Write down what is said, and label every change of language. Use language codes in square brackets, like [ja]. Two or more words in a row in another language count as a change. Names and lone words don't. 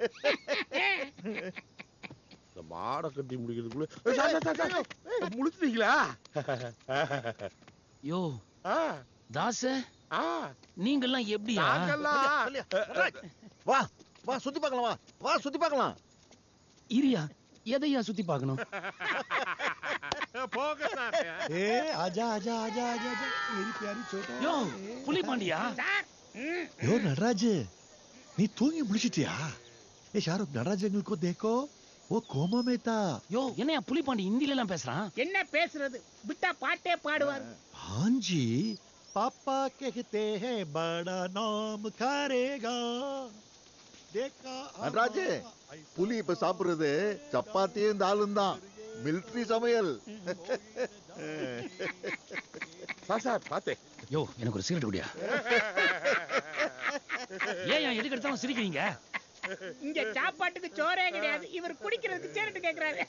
[ta] மாட கட்டி முடிக்கிறதுக்குள்ள முடிச்சிட்டீங்களா? யோ தாச, நீங்கெல்லாம் எப்படியா? வா வா சுத்தி பார்க்கலாம், வா வா சுத்தி பார்க்கலாம். இரியா, எதையா சுத்தி பார்க்கணும்? [hi] ए आजा आजा आजा आजा आजा मेरी प्यारी छोटा. [ta] யோ புலி பாண்டியா? யோ நடராஜ், நீ தூங்கி முடிச்சிட்டியா? [hi] ए शाहरुख, नटराज अंकल को देखो, वो कोमा में था. [ta] யோ என்னையா புலி பாண்டி ஹிந்தில எல்லாம் பேசுறான்? என்ன பேசுறது, விட்டா பாட்டே பாடுவார். [hi] हाँ जी, पापा कहते हैं बड़ा नाम करेगा. देखा [ta] நடராஜ், புலி இப்ப சாப்பிடுறது சப்பாத்தியும் தாலும் தான். மிலிட்டரி சமையல். சார் பாத்தே. யோ எனக்கு ஒரு சிகரெட் குடியா? ஏன் எதுக்கு எடுத்தாலும் சிரிக்கிறீங்க? இங்க சாப்பாட்டுக்கு சோறே கிடையாது, இவர் குடிக்கிறதுக்கு சேரட்டு கேக்குறாரு.